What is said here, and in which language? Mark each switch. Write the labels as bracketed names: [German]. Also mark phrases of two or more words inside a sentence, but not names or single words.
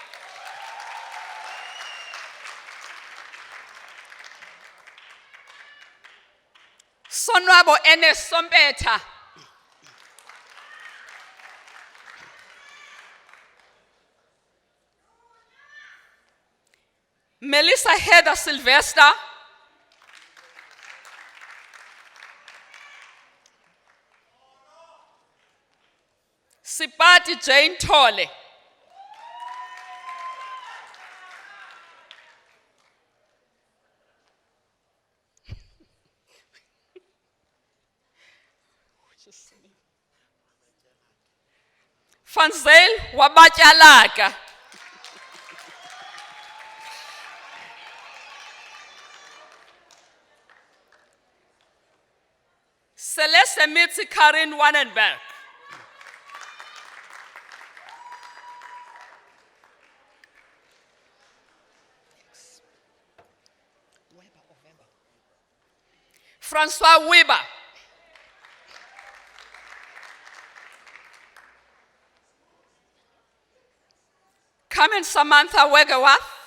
[English] Sonwabo Enes Sompeta. Melissa Heather Sylvester. Sipati Jane Tole. Fanzel Wabatyalaka. Celeste Mitzi Karin Wannenberg. Francois Weber. Carmen Samantha Wegeworth.